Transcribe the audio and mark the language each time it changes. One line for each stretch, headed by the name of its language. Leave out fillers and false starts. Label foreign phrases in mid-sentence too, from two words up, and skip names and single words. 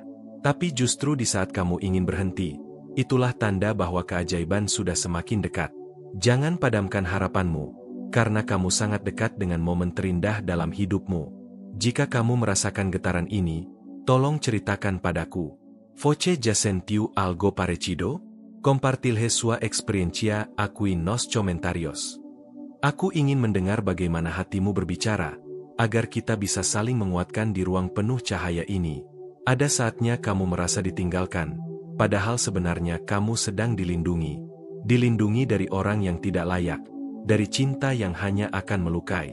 Indonesian: Tapi justru di saat kamu ingin berhenti, itulah tanda bahwa keajaiban sudah semakin dekat. Jangan padamkan harapanmu, karena kamu sangat dekat dengan momen terindah dalam hidupmu. Jika kamu merasakan getaran ini, tolong ceritakan padaku.
Portuguese: Voce ya sentiu algo parecido? Compartilhe sua experiencia aquí nos comentarios.
Indonesian: Aku ingin mendengar bagaimana hatimu berbicara, agar kita bisa saling menguatkan di ruang penuh cahaya ini. Ada saatnya kamu merasa ditinggalkan, padahal sebenarnya kamu sedang dilindungi. Dilindungi dari orang yang tidak layak, dari cinta yang hanya akan melukai.